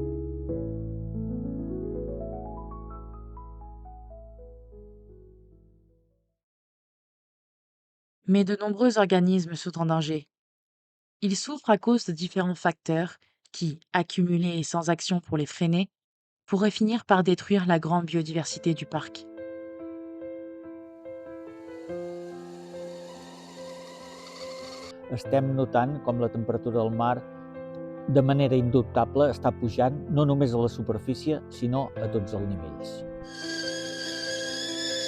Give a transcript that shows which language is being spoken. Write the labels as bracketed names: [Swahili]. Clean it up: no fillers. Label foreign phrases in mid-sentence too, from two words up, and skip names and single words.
[French] Mais de nombreux organismes sont en danger. Ils souffrent à cause de différents facteurs qui, accumulés et sans action pour les freiner, pourraient finir par détruire la grande biodiversité du parc. [Catalan] Estem notant com la temperatura del mar de manera indubtable està pujant no només a la superfície, sinó a tots els nivells.